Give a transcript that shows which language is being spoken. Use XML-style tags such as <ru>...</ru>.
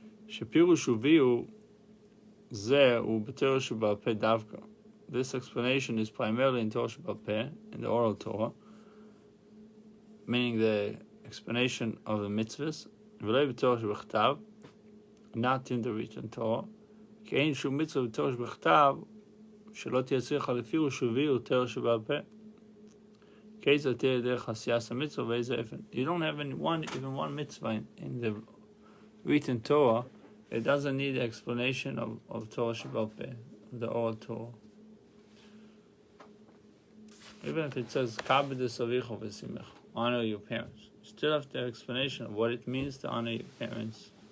<he>Shepirush uviu zeh u b'Torah Sheba'al Peh davka.</he> <en>This explanation is primarily in Torah Sheba'al Peh, in the oral Torah, meaning the explanation of the mitzvahs,</en> <he>v'lo b'Torah Shebechtav,</he> <en>not in the written Torah.</en> <he>כי אין שום מצווה בתורה שבכתב שלא תהיה צריכה לפירוש וביאור תורה שבעל פה. כיצד תהיה דרך עשיית המצווה ואיזה אופן.</he> <en>You don't have even one mitzvah in the written Torah. It doesn't need the explanation of Torah שבעל פה, the oral Torah. Even if it says</en> <he>kabed avicho v'simech,</he> <en>honor your parents, you still have the explanation of what it means to honor your parents.</en>